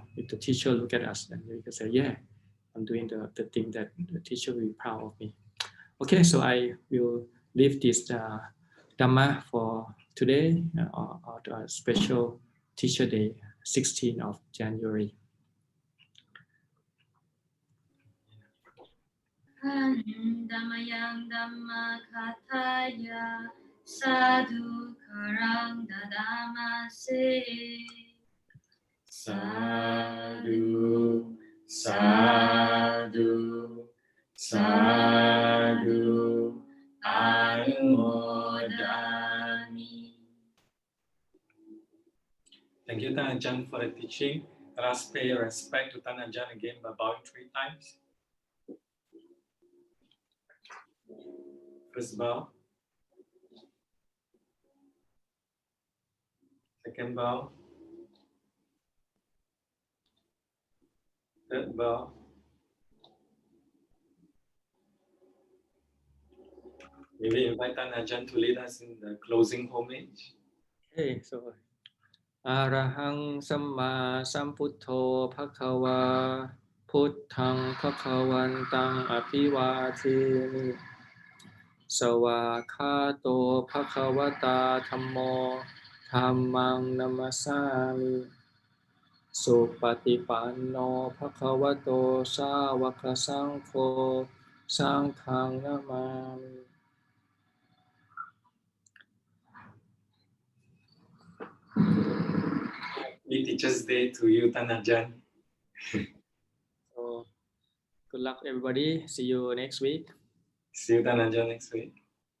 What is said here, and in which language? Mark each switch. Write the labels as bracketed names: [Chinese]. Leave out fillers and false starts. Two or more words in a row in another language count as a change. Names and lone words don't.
[English] If the teacher look at us, then we can say, yeah, I'm doing the thing that the teacher will be proud of me. Okay, so I will leave this Dhamma for today or the special Teacher Day, 16th of January. [Pali] Dhamayang Dhamma Kataya Sadhu Karang Dadamase Sadhu, sadhu, sadhu, anumodami. [English] Thank you, Tan Ajahn, for the teaching. Let us pay respect to Tan Ajahn again by bowing 3 times. First bow. Second bow. Third bow. We will invite Tan Ajahn to lead us in the closing homage. Okay, so [Pali] Arahang Samma Sambuddho Bhagava Puttang Bhagavantang Abhivademi Sawakhato Bhagavata Dhammo Dhammang Namasami Supatipanno Bhagavato Sāvaka Saṅkho Saṅghang Namami. [English] Happy Teacher's Day to you, Tan Ajahn. So good luck, everybody. See you next week. See you, Tan Ajahn, next week.